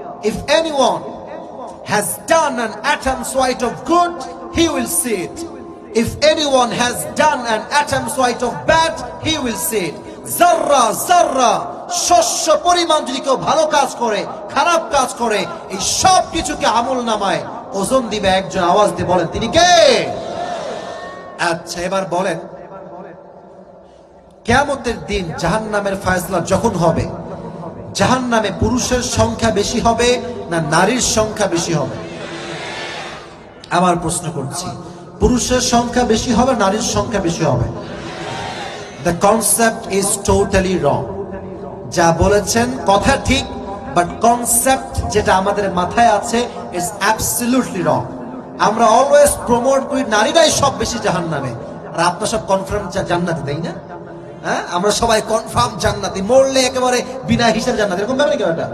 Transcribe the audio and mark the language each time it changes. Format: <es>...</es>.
<en>If anyone has done an atom's weight of good, he will see it. If anyone has done an atom's weight of bad, he will see it.</en> <bn>জাররা জাররা শস্য পরিমাণ যদি কেউ ভালো কাজ করে, খারাপ কাজ করে, এই সব কিছুকে আমল নামায় ওজন দিবে একজন। আওয়াজ দিয়ে বলেন তিনি কে? আচ্ছা, এবার বলেন, কিয়ামতের দিন জাহান্নামের ফয়সালা যখন হবে, জাহান্নামে পুরুষের সংখ্যা বেশি হবে না নারীর সংখ্যা বেশি হবে? আমার প্রশ্ন করছি, পুরুষের সংখ্যা বেশি হবে, নারীর সংখ্যা বেশি হবে?</bn> <en>The concept is totally wrong.</en> <bn>যা বলেছেন কথা ঠিক, বাট কনসেপ্ট যেটা আমাদের মাথায় আছে</bn> <en>is absolutely wrong.</en> <bn>আমরা অলওয়েজ প্রমোট করি নারীরাই সব বেশি জাহান্নামে, আর আপনারা সব কনফার্ম জান্নাতে, তাই না? হ্যাঁ, আমরা সবাই কনফার্ম জান্নাতি, মরলে একেবারে বিনা হিসাব জান্নাত, এরকম ব্যাপার নাকি?</bn>